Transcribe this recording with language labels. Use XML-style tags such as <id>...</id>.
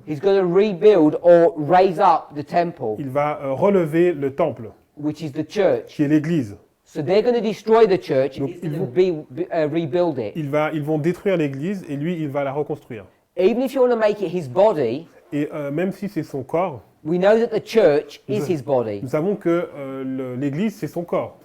<en>He's going to rebuild or raise up the temple,</en> <fr>Il va relever le temple,</fr> <en>which is the church.</en> <fr>qui est l'église.</fr> <en>So they're going to destroy the church and</en> <fr>Donc,</fr> <en>he's</en> <fr>ils</fr> <en>going to rebuild it.</en> <fr>Ils vont détruire l'église et lui, il va la reconstruire.</fr> <en>Even if you want to make it his body,</en> <fr>Et même si c'est son corps,</fr> <en>we know that the church is his body.</en> <fr>nous savons que l'église, c'est son corps.</fr>